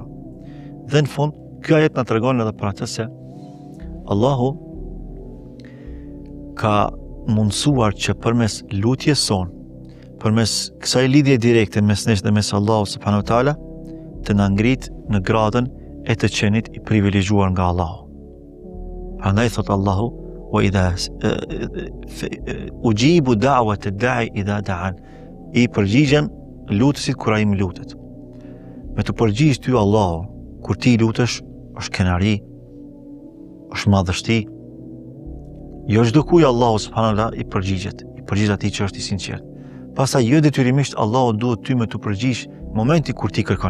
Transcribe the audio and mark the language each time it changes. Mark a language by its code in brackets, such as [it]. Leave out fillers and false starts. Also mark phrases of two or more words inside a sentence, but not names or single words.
[sq] Dhe në fund, ky ajet na tregon edhe për atë se Allahu ka mundësuar që përmes lutjes sonë, përmes kësaj lidhje direkte mes nesh dhe mes Allahut [ar] subhanahu wa taala, [sq] të na ngrit në gradën e të qenit i privilegjuar nga Allahu. Prandaj thot Allahu: [ar] "Wa idha ujibu da'wat ad-da'i idha da'an." [sq] I përgjigjem lutësit kur ai më lutet. Me të përgjigj ty Allahu kur ti lutesh është kënaqësi, është madhështi. Jo çdo kuj Allahu [ar] subhanahu wa taala [sq] i përgjigjet atij që është i sinqert. Pastaj jo detyrimisht Allahu duhet ty me të përgjigj momenti kur ti kërkon.